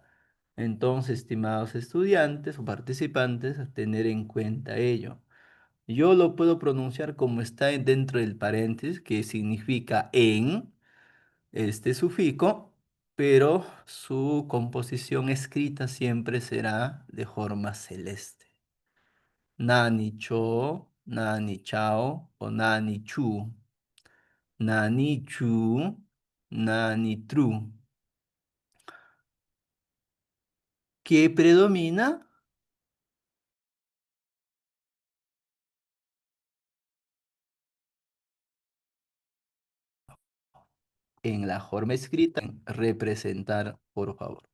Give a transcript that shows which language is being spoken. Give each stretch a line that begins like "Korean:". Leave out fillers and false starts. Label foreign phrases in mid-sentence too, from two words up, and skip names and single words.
Spanish: Entonces, estimados estudiantes o participantes, a tener en cuenta ello. Yo lo puedo pronunciar como está dentro del paréntesis, que significa en este sufijo, pero su composición escrita siempre será de forma celeste.
Quechua: Nani cho, nani chao o nani chu. Nani chu, nani tru.
Spanish: ¿Qué predomina? En la forma escrita, representar, por favor.